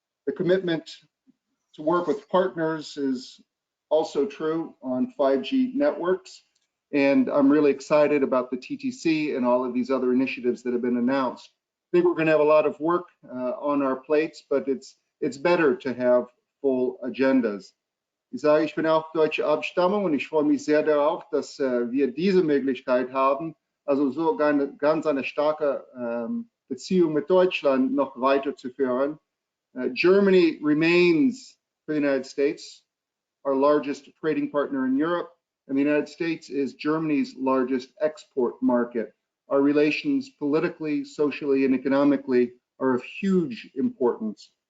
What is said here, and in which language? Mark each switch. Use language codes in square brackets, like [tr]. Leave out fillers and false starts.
[en] The commitment to work with partners is also true on 5G networks, and I'm really excited about the TTC and all of these other initiatives that have been announced. I think we're going to have a lot of work on our plates, but it's better to have full agendas. [de] Ich sage, ich bin auch deutsche Abstammung und ich freue mich sehr darauf, dass wir diese Möglichkeit haben, also so ganz eine starke Beziehung mit Deutschland noch weiterzuführen. [en] Germany remains, for the United States, our largest trading partner in Europe, and the United States is Germany's largest export market. Our relations politically, socially, and economically are of huge importance.